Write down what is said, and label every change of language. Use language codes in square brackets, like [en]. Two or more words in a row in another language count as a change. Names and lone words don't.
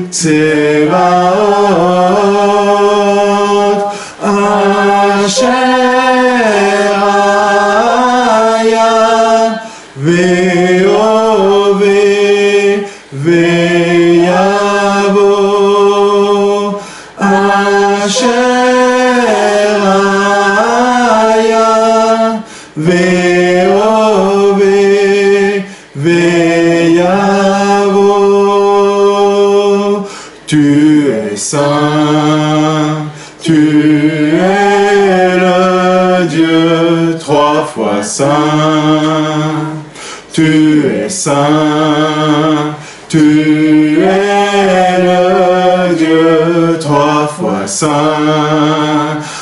[he] צבאות, אשר היה והווה ויבוא, אשר היה והווה ויבוא. [fr] Tu es saint, tu es le Dieu trois fois saint. Tu es saint, tu es le Dieu trois fois saint.